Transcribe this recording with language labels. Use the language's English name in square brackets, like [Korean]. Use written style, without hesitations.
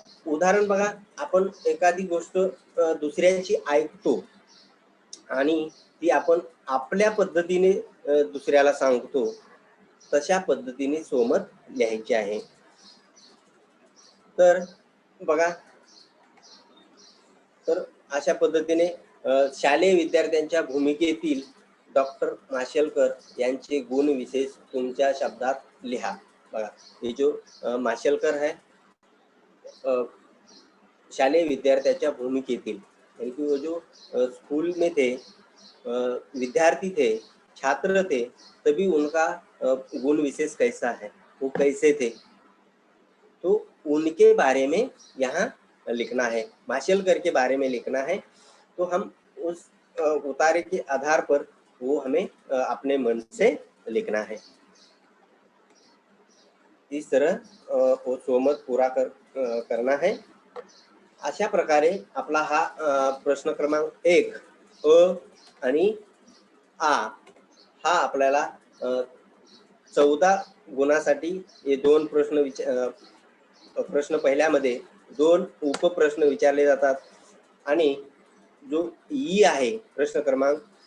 [Marathi] उदाहरण बघा, आपण एखादी गोष्ट दुसऱ्याची ऐकतो आणि ती आपण आपल्या पद्धतीने दुसऱ्याला सांगतो, तशा पद्धतीने सोमत लिहायचे आहे. तर बघा, तर अशा पद्धतीने शालेय विद्यार्थ्यांच्या भूमिकेतील डॉक्टर माशेलकर यांचे गुण विशेष तुमच्या शब्दात लिहा. [Hindi] बघा, ये जो माशेलकर है [Marathi] शालेय विद्यार्थ्याच्या भूमिकेतील, [Hindi] यानी कि वो जो स्कूल में थे, विद्यार्थी थे, छात्र थे, तभी उनका गुण विशेष कैसा है, वो कैसे थे, तो उनके बारे में यहाँ लिखना है, माशेलकर के बारे में लिखना है. तो हम उस उतारे के आधार पर वो हमें अपने मन से लिखना है. इस तरह वो सोमत पूरा करना है. [Marathi] अशा प्रकारे आपला हा प्रश्न क्रमांक 1 अ आणि आ हा आपल्याला 14 गुणासाठी हे 2 प्रश्न प्रश्न पहिल्यामध्ये 2 उपप्रश्न विचारले जातात आणि जो ई आहे प्रश्न क्रमांक